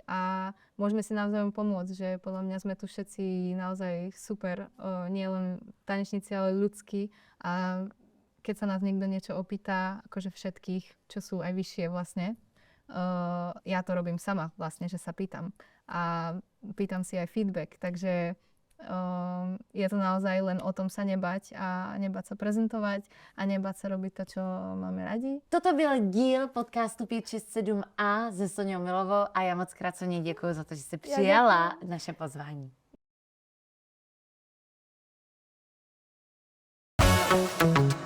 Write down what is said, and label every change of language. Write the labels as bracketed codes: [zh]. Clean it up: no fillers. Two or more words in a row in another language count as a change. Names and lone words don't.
[sk] a môžeme si navzájom pomôcť, že podľa mňa sme tu všetci naozaj super, nie len tanečníci, ale ľudskí a keď sa nás niekto niečo opýta, akože všetkých, čo sú aj vyššie vlastne, ja to robím sama vlastne, že sa pýtam a pýtam si aj feedback, takže je to naozaj len o tom sa nebať a nebať sa prezentovať a nebať sa robiť to, čo máme radi. [cs] Toto byl díl podcastu 567A se Soňou Milovou a já moc krát Soně děkuji za to, že jsi přijala naše pozvání.